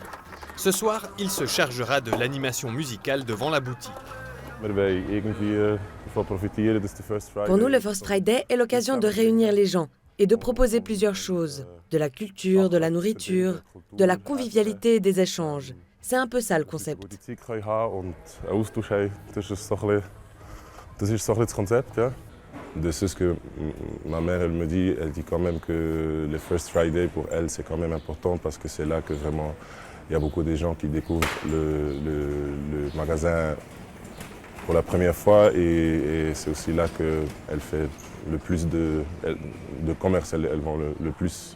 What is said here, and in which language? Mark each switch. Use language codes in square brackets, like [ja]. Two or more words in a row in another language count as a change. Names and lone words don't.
[fr] Ce soir, il se chargera de l'animation musicale devant la boutique. Pour nous, le First Friday est l'occasion de réunir les gens et de proposer plusieurs choses. De la culture, de la nourriture, de la convivialité et des échanges. C'est un peu ça le concept. [de] Das ist so ein bisschen das Konzept, ja. [fr] De ce que ma mère elle dit quand même que le First Friday pour elle c'est quand même important parce que c'est là que vraiment il y a beaucoup de gens qui découvrent le magasin pour la première fois et c'est aussi là qu'elle fait le plus de commerce, elles vont le plus.